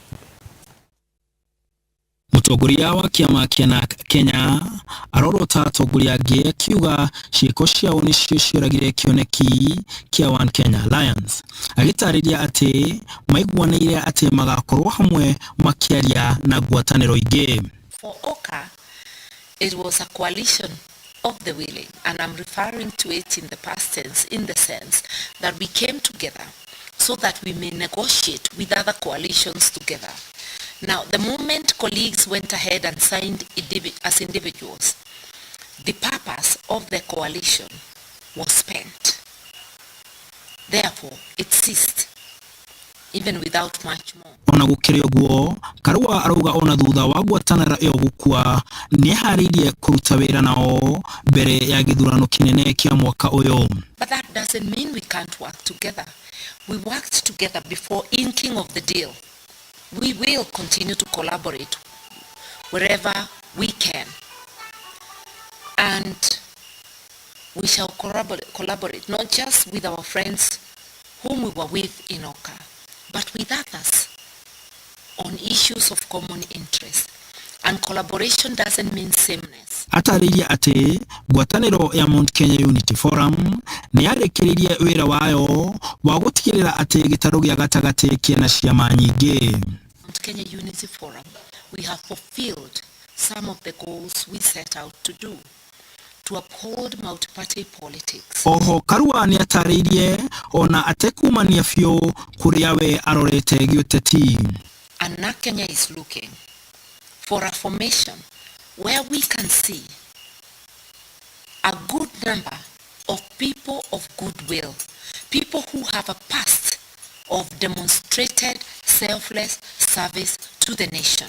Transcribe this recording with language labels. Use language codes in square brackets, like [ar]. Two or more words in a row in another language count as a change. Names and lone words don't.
[ki] Mutongoria wa kiama kia NARC Kenya arorota atongoria angĩ akiuga ciĩko ciao nĩcio cioragire kĩoneki kia One Kenya Alliance, agĩtarĩria atĩ maiguanĩire atĩ magakorwo hamwe makiaria na ngwatanĩro ingĩ. [en] For OKA, it was a coalition of the willing, and I'm referring to it in the past tense in the sense that we came together so that we may negotiate with other coalitions together. Now, the moment colleagues went ahead and signed as individuals, the purpose of the coalition was spent. Therefore, it ceased, even without much more. [ki] Ona gukiri uguo Karua arauga ona thutha wa ngwatanĩro ĩyo gukua nĩharĩirie kũruta wĩra nao mbere ya gĩthurano kinene kia mwaka ũyũ. [en] But that doesn't mean we can't work together. We worked together before inking of the deal. We will continue to collaborate wherever we can. And we shall collaborate not just with our friends whom we were with in OKA, but with others on issues of common interest. And collaboration doesn't mean sameness. [ki] Atariria ati ngwataniro ya Mount Kenya Unity Forum ni yarekereria wira wayo wa gutigirira ati gitaro gya gatagati kiena ciama nyingi. [en] Mount Kenya Unity Forum, we have fulfilled some of the goals we set out to do, to uphold multi-party politics. [ki] Oho Karua ni ataririe ona atekumania fyo kuria we arorete giuteti. [en] And now Kenya is looking for a formation where we can see a good number of people of goodwill, people who have a past of demonstrated selfless service to the nation.